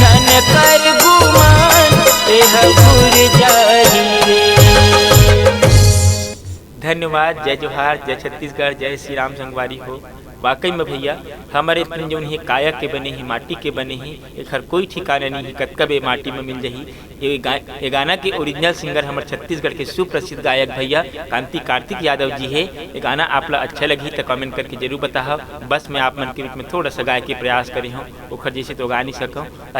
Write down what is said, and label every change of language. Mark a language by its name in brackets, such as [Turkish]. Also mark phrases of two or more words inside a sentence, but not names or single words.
[Chhattisgarhi] कर गुमान एह भूर जाही रे। धन्यवाद। जय जोहार, जय छत्तीसगढ़, जय श्री राम संगवारी हो। वाकई में भैया हमारे इतने जो है काया के बने ही, माटी के बने ही, एक हर कोई ठिकाना नहीं है, कब माटी में मिल जाही। ये गाना के [English] original singer [Chhattisgarhi] हमारे छत्तीसगढ़ के सुप्रसिद्ध गायक भैया कांति कार्तिक यादव जी है। ये गाना आप लोग अच्छा लगी तो कमेंट करके जरूर बताओ। बस मैं आप मन के बीच में थोड़ा सा गाय के प्रयास करी हूँ, ओखर जैसे तो गा नहीं सकूँ।